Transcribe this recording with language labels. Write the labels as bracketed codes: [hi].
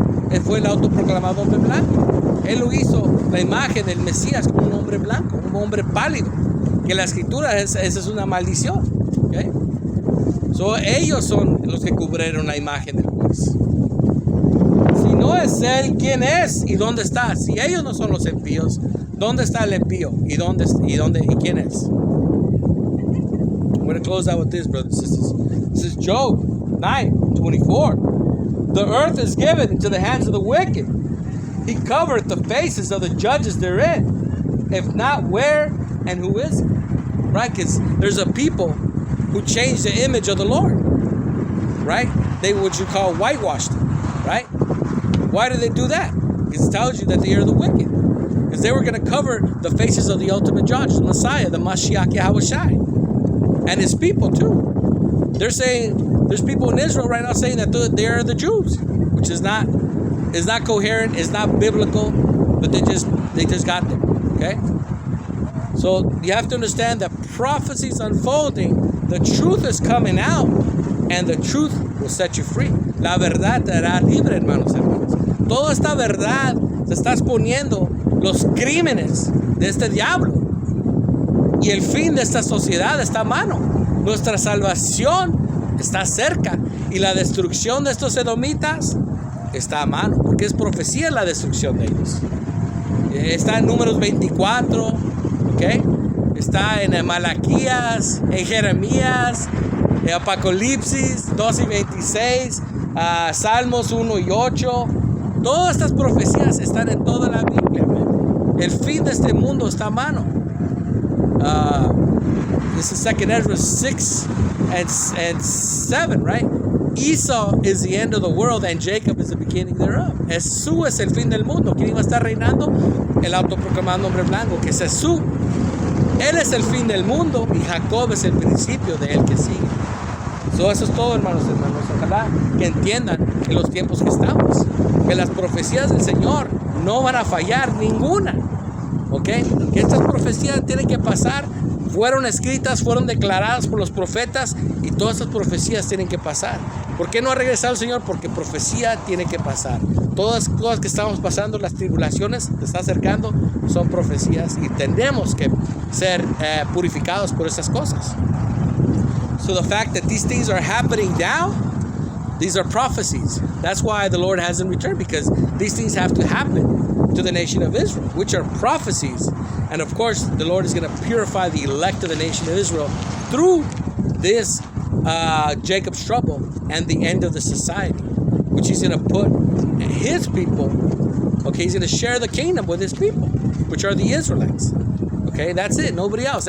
[es] Él fue el autoproclamado hombre blanco. Él lo hizo, la imagen del Mesías, como un hombre blanco, un hombre pálido. Que la escritura, esa es una maldición. ¿Okay? So, ellos son los que cubrieron la imagen del juez. Si no es Él, ¿quién es? ¿Y dónde está? Si ellos no son los impíos, ¿dónde está el impío? ¿Y quién es? [en] I'm going to close out with this, brothers and sisters. This is Job 9:24. The earth is given into the hands of the wicked. He covereth the faces of the judges therein. If not, where and who is it? Right? Because there's a people who changed the image of the Lord. Right? They what you call whitewashed it. Right? Why do they do that? Because it tells you that they are the wicked. Because they were going to cover the faces of the ultimate judge, the Messiah, the Mashiach Yahushai, and his people too. They're saying, there's people in Israel right now saying that they are the Jews, which is not coherent, it's not biblical, but they just got them. Okay, so you have to understand that prophecy is unfolding, the truth is coming out, and the truth will set you free. [es] La verdad te hará libre, hermanos. Toda esta verdad se está exponiendo. Los crímenes de este diablo y el fin de esta sociedad está a mano. Nuestra salvación está cerca y la destrucción de estos edomitas está a mano, porque es profecía la destrucción de ellos. Está en Números 24, ¿okay? Está en Malaquías, en Jeremías, Apocalipsis 2 y 26, Salmos 1 y 8. Todas estas profecías están en toda la Biblia, man. El fin de este mundo está a mano. [en] This is 2 Ezra 6 and 7, right? Esau is the end of the world and Jacob is the beginning thereof. [es] ESAU es el fin del mundo. ¿Quién iba a estar reinando? El autoproclamado hombre blanco, que es ESAU. Él es el fin del mundo y Jacob es el principio de él que sigue. Eso es todo, hermanos. Ojalá que entiendan en los tiempos que estamos, que las profecías del Señor no van a fallar ninguna. ¿Ok? Que estas profecías tienen que pasar. Fueron escritas, fueron declaradas por los profetas y todas estas profecías tienen que pasar. ¿Por qué no ha regresado el Señor? Porque profecía tiene que pasar. Todas las cosas que estamos pasando, las tribulaciones que está acercando, son profecías y tenemos que ser purificados por esas cosas. [en] So the fact that these things are happening now, these are prophecies. That's why the Lord hasn't returned, because these things have to happen to the nation of Israel, which are prophecies. And of course, the Lord is going to purify the elect of the nation of Israel through this Jacob's trouble and the end of the society, which he's going to put his people, okay, he's going to share the kingdom with his people, which are the Israelites. Okay, that's it. Nobody else.